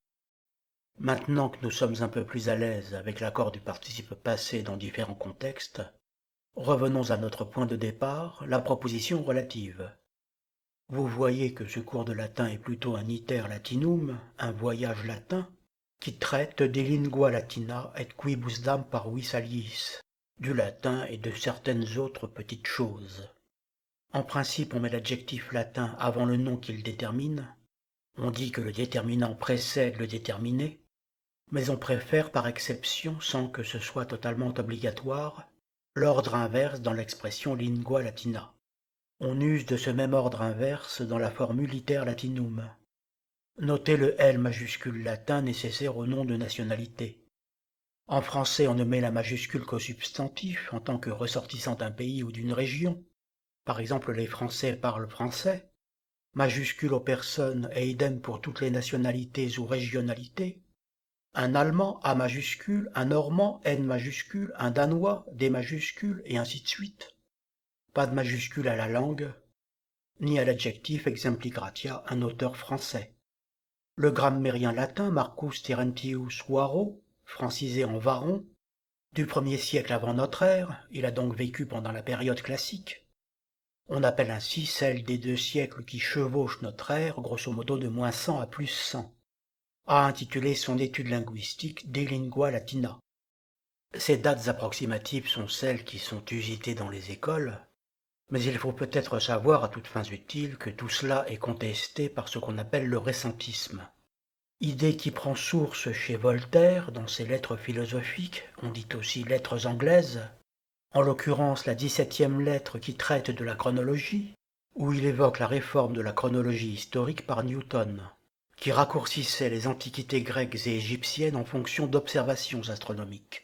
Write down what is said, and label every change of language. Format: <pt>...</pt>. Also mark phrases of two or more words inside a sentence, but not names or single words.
<fr>Maintenant que nous sommes un peu plus à l'aise avec l'accord du participe passé dans différents contextes, revenons à notre point de départ, la proposition relative. Vous voyez que ce cours de latin est plutôt un</fr> <la>iter latinum,</la> <fr>un voyage latin, qui traite de</fr> <la>lingua latina et quibusdam parvis aliis,</la> <fr>du latin et de certaines autres petites choses. En principe, on met l'adjectif latin avant le nom qu'il détermine. On dit que le déterminant précède le déterminé, mais on préfère par exception, sans que ce soit totalement obligatoire, l'ordre inverse dans l'expression</fr> <la>lingua latina.</la> <fr>On use de ce même ordre inverse dans la formule</fr> <la>iter latinum.</la> <fr>Notez le L majuscule latin nécessaire au nom de nationalité. En français, on ne met la majuscule qu'au substantif en tant que ressortissant d'un pays ou d'une région. Par exemple, les Français parlent français. Majuscule aux personnes et idem pour toutes les nationalités ou régionalités. Un Allemand, A majuscule, un Normand, N majuscule, un Danois, D majuscule, et ainsi de suite. Pas de majuscule à la langue, ni à l'adjectif</fr> <la>exempli gratia,</la> <fr>un auteur français. Le grammairien latin Marcus Terentius Varro, francisé en Varon, du 1er siècle avant notre ère, il a donc vécu pendant la période classique. On appelle ainsi celle des 2 siècles qui chevauchent notre ère,</fr> <la>grosso modo</la> <fr>de -100 à +100, a intitulé son étude linguistique De lingua latina. Ces dates approximatives sont celles qui sont usitées dans les écoles, mais il faut peut-être savoir à toutes fins utiles que tout cela est contesté par ce qu'on appelle le récentisme. Idée qui prend source chez Voltaire dans ses lettres philosophiques, on dit aussi lettres anglaises, en l'occurrence la 17e lettre qui traite de la chronologie, où il évoque la réforme de la chronologie historique par Newton, qui raccourcissait les antiquités grecques et égyptiennes en fonction d'observations astronomiques.</fr>